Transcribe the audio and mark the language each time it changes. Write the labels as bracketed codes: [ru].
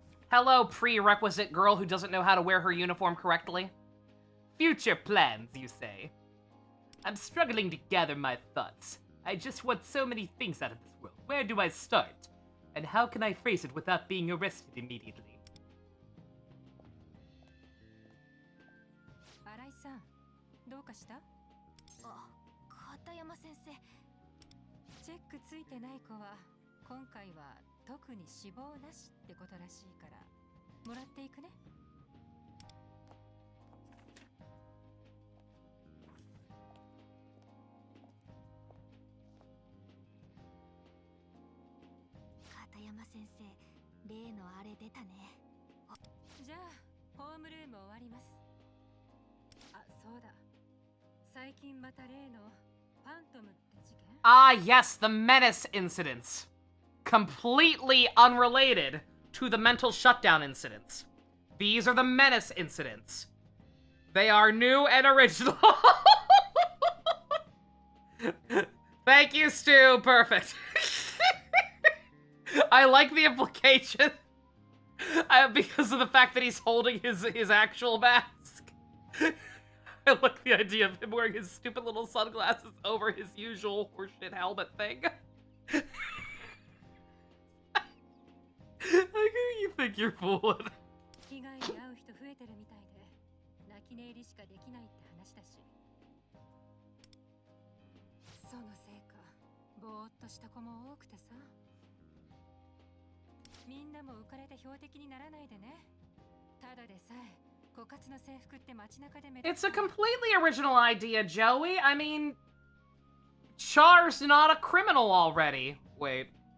[en] Hello, prerequisite girl who doesn't know how to wear her uniform correctly. Future plans, you say? I'm struggling to gather my thoughts. I just want so many things out of this world. Where do I start? And how can I phrase it without being arrested immediately? [ja] Arai-san, どうかした？あ、片山先生。チェックついてない子は今回は特に死亡なしってことらしいからもらっていくね。先生、例のあれ出たね。じゃあ、ホームルーム終わります。あ、そうだ。最近また例のファントムって事件？ [en] Ah, yes, the Menace incidents. Completely unrelated to the mental shutdown incidents. These are the Menace incidents. They are new and original. Thank you, Stu. Perfect. I like the implication because of the fact that he's holding his actual mask. I like the idea of him wearing his stupid little sunglasses over his usual horseshit helmet thing. Like, who you think you're fooling? [ja] 被害に遭う人増えてるみたいで、泣き寝入りしかできないって話だし。そのせいか、ぼーっとした子も多くてさ。みんなも浮かれて標的にならないでね。ただでさえ、枯渇の制服って街中で目立つ。 [en] It's a completely original idea, Joey. I mean, Char's not a criminal already. Wait.